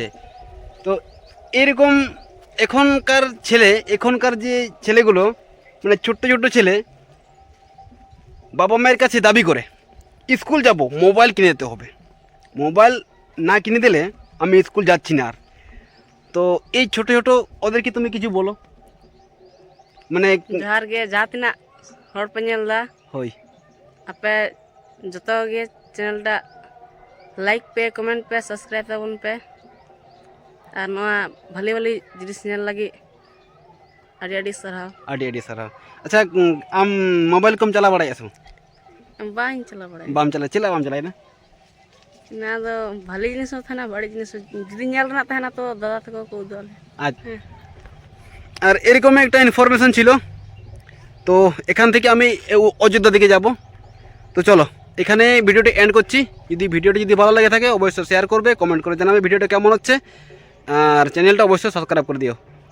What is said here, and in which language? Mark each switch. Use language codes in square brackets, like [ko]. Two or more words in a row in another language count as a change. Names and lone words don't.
[bn] তো এরকম এখনকার যে ছেলেগুলো, মানে ছোট্ট ছোট্ট ছেলে বাবা মায়ের কাছে দাবি করে স্কুল যাব, মোবাইল কিনে দিতে হবে, মোবাইল না কিনে দিলে আমি স্কুল যাচ্ছি না আর। তো এই ছোট ছোট ওদেরকে তুমি কিছু বলো, মানে [sat] ᱡᱚᱦᱟᱨ ᱜᱮ ᱡᱟᱦᱟᱸ ᱛᱤᱱᱟᱹᱜ ᱦᱚᱲ ᱯᱮ ᱧᱮᱞ ᱮᱫᱟ হই ᱟᱯᱮ ᱡᱚᱛᱚ ᱜᱮ ᱪᱮᱱᱮᱞᱴᱟ ᱞᱟᱭᱤᱠ ᱯᱮ, ᱠᱚᱢᱮᱱᱴ ᱯᱮ, ᱥᱟᱵᱥᱠᱨᱟᱭᱤᱵ ᱛᱟᱵᱚᱱ ᱯᱮ ᱟᱨ ᱱᱚᱣᱟ ᱵᱷᱟᱞᱤ ᱵᱷᱟᱞᱤ ᱡᱤᱱᱤᱥ ᱧᱮᱞ ᱞᱟᱹᱜᱤᱫ ᱟᱹᱰᱤ ᱟᱹᱰᱤ ᱥᱟᱨᱦᱟᱣ। আডি আডি সারা। আচ্ছা, আম মোবাইল কম চালা বাড়াই আসো? ᱵᱟᱹᱧ ᱪᱟᱞᱟᱣ ᱵᱟᱲᱟᱭᱟ। বাম চালা চেলা বাম চালাই না? ᱚᱱᱟ ᱫᱚ ᱵᱷᱟᱞᱤ ᱡᱤᱱᱤᱥ ᱦᱚᱸ ᱛᱟᱦᱮᱱᱟ, ᱵᱟᱹᱲᱤᱡ ᱡᱤᱱᱤস ᱦᱚᱸ ᱡᱩᱫᱤ ᱧᱮᱞ ᱨᱮᱱᱟᱜ ᱛᱟᱦᱮᱱᱟ ᱛᱚ দাদা ᱛᱟᱠᱚ ᱠᱚ উদুᱜ আলে। [bn] আচ্ছা, আর এরকম একটা ইনফরমেশন ছিল। তো এখান থেকে আমি অযোধ্যা দিকে যাব। তো চলো এখানে ভিডিওটি এন্ড করছি। যদি ভালো লাগে থাকে অবশ্যই শেয়ার করবে, কমেন্ট করে জানাবে ভিডিওটা কেমন হচ্ছে, আর চ্যানেলটা অবশ্যই সাবস্ক্রাইব করে দিও।